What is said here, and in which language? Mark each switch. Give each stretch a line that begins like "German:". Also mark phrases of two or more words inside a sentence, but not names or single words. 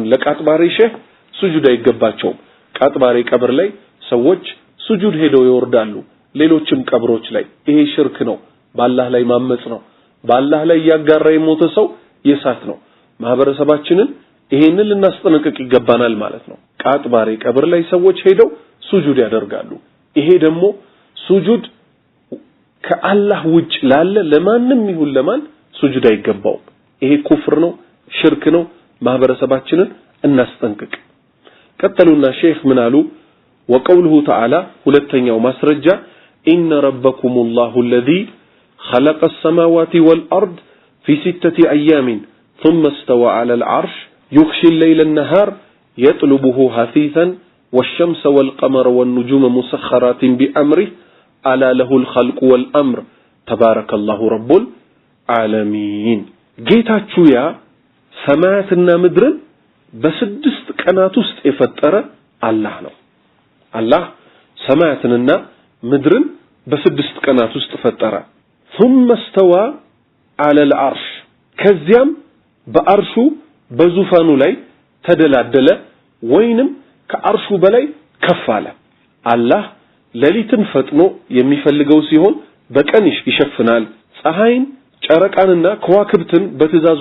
Amharic: ለቃጥባሬ ሼህ ሱጁድ አይገባቸው ቃጥባሬ ቀብር ላይ ሰዎች ሱጁድ ሄደው ይወርዳሉ ሌሎችም ቀብሮች ላይ ይሄ ሽርክ ነው በአላህ ላይ ማመጽ ነው በአላህ ላይ ያጋራ የሞተ ሰው የሳት ነው ማህበረሰባችንን ይሄንን ልናስጠነቅቅ ይገባናል ማለት ነው ቃጥባሬ ቀብር ላይ ሰዎች ሄደው ሱጁድ ያደርጋሉ ይሄ ደግሞ ሱጁድ ከአላህ ውጭ ላለ ለማንም ይሁን ለማን ሱጁድ አይገባውም። ይሄ ኩፍር ነው፣ ሽርክ ነው። ማህበረሰባችንን እናስጠንቅቅ። ቀጠሉና ሼክ ምን አሉ?
Arabic: وقوله تعالى
Amharic: ሁለተኛው ማስረጃ
Arabic: إن ربكم الله الذي خلق السماوات والأرض في 6 أيام ثم استوى على العرش يغشي الليل النهار يطلبه حثيثا والشمس والقمر والنجوم مسخرات بأمره ألا له الخلق والأمر تبارك الله رب العالمين
Amharic: ጌታችሁ ያ ሰማያትና ምድርን በስድስት ቀናት ውስጥ የፈጠረ አላህ ነው። አላህ ሰማያትንና ምድርን በስድስት ቀናት ውስጥ ፈጠረ።
Arabic: ثم استوى على العرش
Amharic: ከዚያም በአርሹ በዙፋኑ ላይ ተደላደለ ወይንም ከአርሹ በላይ ከፍ አለ። አላህ ሌሊትን ፈጥኖ የሚፈልገው ሲሆን በቀን ይሸፍናል። ፀሐይን ጨረቃንና ከዋክብትን በትእዛዙ